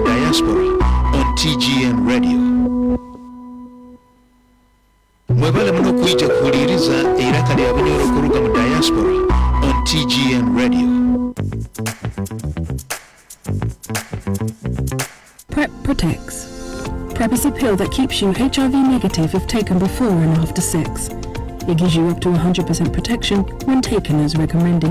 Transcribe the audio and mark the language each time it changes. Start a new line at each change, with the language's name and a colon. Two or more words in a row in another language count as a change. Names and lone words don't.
English: Diaspora on TGN Radio.
Nyoro: Mwebale muno kuita kuwuliriza eiraka lya Bunyoro kuruga mu
English: Diaspora on TGN Radio. PrEP protects. PrEP is a pill that keeps you HIV negative if taken before and after sex. It gives you up to 100% protection when taken as recommended.